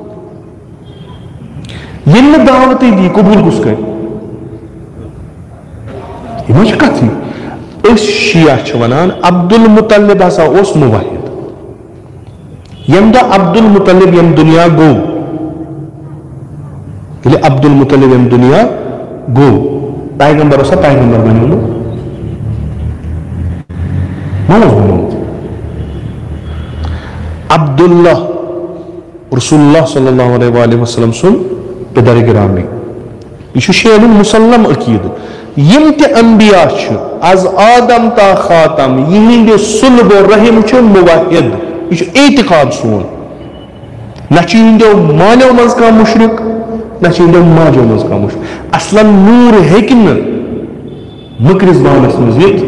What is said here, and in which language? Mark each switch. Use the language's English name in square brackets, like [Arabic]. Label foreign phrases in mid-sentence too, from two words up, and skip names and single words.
[Kashmiri] ییٚلہِ نہٕ دعوتٕے دی قبول کُس کرِ یہِ ما چھِ کتھٕے أسۍ شیعہ چھِ وَنان عبدالمطلب ہسا اوس موحد ییٚمہِ دۄہ عبدالمطلب ییٚمہِ دُنیا گوٚو ییٚلہِ عبدالمطلب ییٚمہِ دُنیا گوٚو پیغمبر اوسا پیغمبر بنیومُت ما اوس بنیومُت عبداللہ رسول اللہ [Arabic] صلی اللہ علیہ وآلہ وسلم [Kashmiri] سُنٛد پِدر گرامی یہ چھُ شیعن ہُنٛد مُسلم عقیٖدٕ یِم تہِ انبیا چھِ [Persian] از آدم تا خاتم [Kashmiri] یِہنٛدِ صلب و رحم چھُ موحد یہِ چھُ اعتقاد سون نہ چھُ یِہنٛدیو مالیو منٛز کانٛہہ مُشرِک نہ چھُ یِہنٛدیو ماجیو منٛز کانٛہہ مُشرِک اصلاً نوٗر ہیٚکہِ نہٕ مٔکرِس بانس منٛز یِتھ